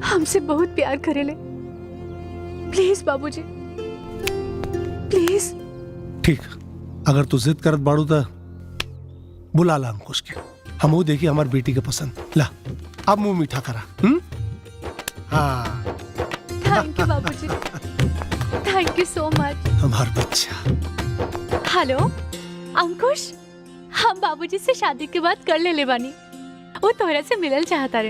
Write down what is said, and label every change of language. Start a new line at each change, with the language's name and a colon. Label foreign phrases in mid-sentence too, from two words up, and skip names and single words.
Bhojpuri: हमसे बहुत प्यार करेले। प्लीज बाबूजी, प्लीज। ठीक, अगर तू जिद करत बाड़ू तो बुला ला अंकुश के, हम वो देखी हमारी बेटी के पसंद। ला अब मुंह मीठा करा। हाँ,
English: Thank you Babuji, thank you so much.
Bhojpuri: हमार बच्चा। हेलो अंकुश, हम बाबूजी से शादी के बाद कर ले बानी। वो तोहरा से मिलल चाहता रहे।